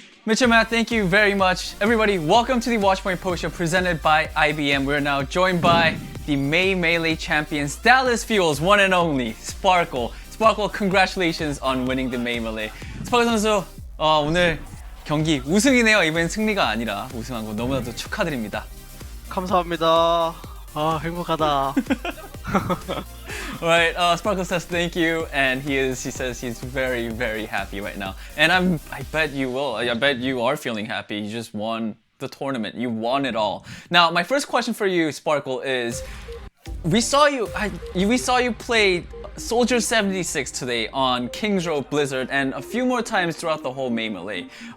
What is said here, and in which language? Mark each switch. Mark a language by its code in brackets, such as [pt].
[en] Mitch and Matt, thank you very much. Everybody, welcome to the Watchpoint Post Show presented by IBM. We're now joined by the May Melee champions, Dallas Fuel's one and only Sparkle. Sparkle, congratulations on winning the May Melee. [ko] 스파클 선수, 오늘 경기 우승이네요. 이번 승리가 아니라 우승한 거 너무나도 축하드립니다. 감사합니다. 행복하다. [en] Right, Sparkle says thank you, and he says he's very, very happy right now. And I bet you will. I bet you are feeling happy. You just won the tournament. You won it all. Now, my first question for you, Sparkle, is we saw you play Soldier 76 today on Hangzhou Blizzard and a few more times throughout the whole May Melee.